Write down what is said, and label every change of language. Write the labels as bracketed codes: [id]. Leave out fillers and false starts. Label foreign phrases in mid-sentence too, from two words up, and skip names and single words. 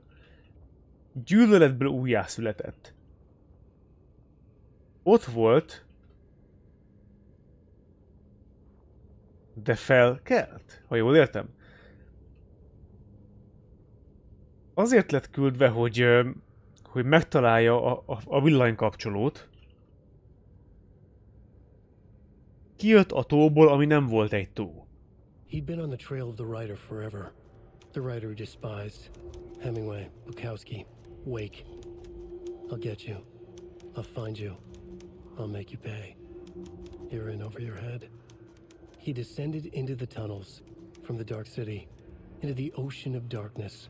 [hu] Gyűlöletből újjászületett. Ott volt, de felkelt, ha jól értem. Azért lett küldve, hogy megtalálja a villanykapcsolót. Kijött a tóból, ami nem volt egy tó. [en] He'd been on the trail of the writer forever. The writer he despised. Hemingway, Bukowski, Wake. I'll get you. I'll find you. I'll make you pay. You're in over your head. He descended into the tunnels, from the dark city, into the ocean of darkness.